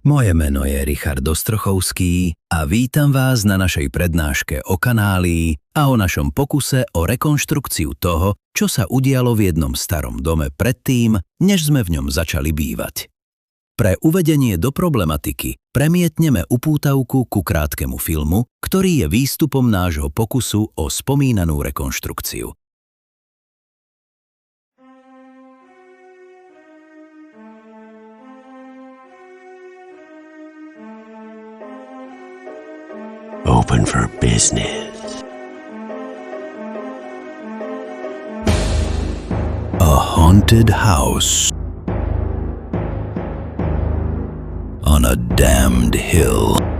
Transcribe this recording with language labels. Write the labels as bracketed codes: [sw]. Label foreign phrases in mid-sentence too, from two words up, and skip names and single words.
[sk] Moje meno je Richard Ostrochovský a vítam vás na našej prednáške o kanálii a o našom pokuse o rekonštrukciu toho, čo sa udialo v jednom starom dome predtým, než sme v ňom začali bývať. Pre uvedenie do problematiky premietneme upútavku ku krátkemu filmu, ktorý je výstupom nášho pokusu o spomínanú rekonštrukciu. [en] Open for business. A haunted house on a damned hill.